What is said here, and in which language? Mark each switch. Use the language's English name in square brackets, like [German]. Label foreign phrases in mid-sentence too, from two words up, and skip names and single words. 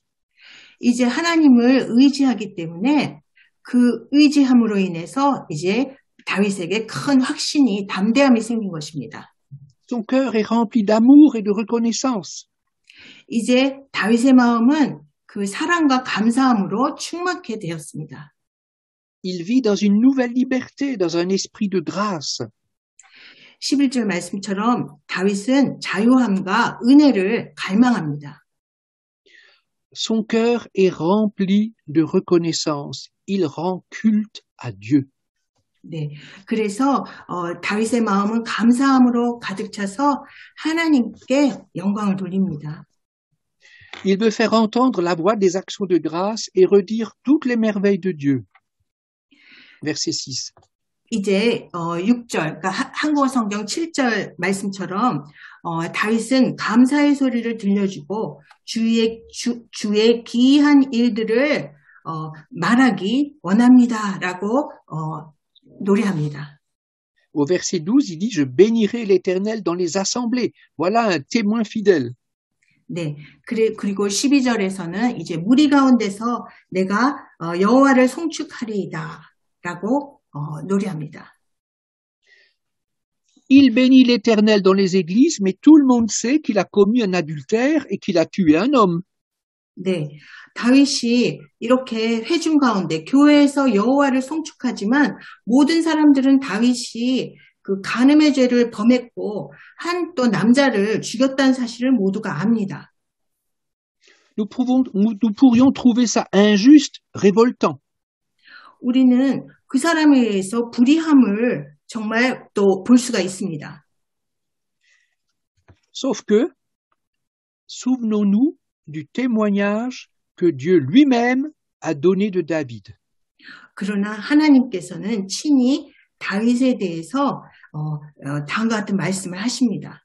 [Korean] 이제 하나님을 의지하기 때문에 그 의지함으로 인해서 이제 다윗에게 큰 확신이 담대함이 생긴 것입니다. [French] Son cœur est rempli d'amour et de reconnaissance. [Korean] 이제 다윗의 마음은 그 사랑과 감사함으로 충만케 되었습니다. [French] Il vit dans une nouvelle liberté, dans un esprit de grâce. [Korean] 11절 말씀처럼 다윗은 자유함과 은혜를 갈망합니다. [French] Son cœur est rempli de reconnaissance. Il rend culte à Dieu. [Korean] 네, 그래서 다윗의 마음은 감사함으로 가득 차서 하나님께 영광을 돌립니다. [French] Il veut faire entendre la voix des actions de grâce et redire toutes les merveilles de Dieu. Verset 6. [Korean] 이제 6절, 그러니까 한국어 성경 7절 말씀처럼 다윗은 감사의 소리를 들려주고 주의 기이한 일들을 말하기 원합니다라고 노래합니다. [French] Au verset 12, il dit, je bénirai l'Éternel dans les assemblées. Voilà un témoin fidèle. [Korean] 네. 그리고 12절에서는 이제 무리 가운데서 내가 여호와를 송축하리이다 라고 노래합니다. [French] Il bénit l'Éternel dans les églises, mais tout le monde sait qu'il a commis un adultère et qu'il a tué un homme. [Korean] 네. 다윗이 이렇게 회중 가운데 교회에서 여호와를 송축하지만 모든 사람들은 다윗이 그 간음의 죄를 범했고 한 또 남자를 죽였다는 사실을 모두가 압니다. [French] Nous pourrions trouver ça injuste, révoltant. [Korean] 우리는 그 사람에 의해서 불의함을 정말 또 볼 수가 있습니다. [French] Sauf que, souvenons-nous du témoignage que Dieu lui-même a donné de David. [Korean] 그러나 하나님께서는 친히 다윗에 대해서 다음과 같은 말씀을 하십니다.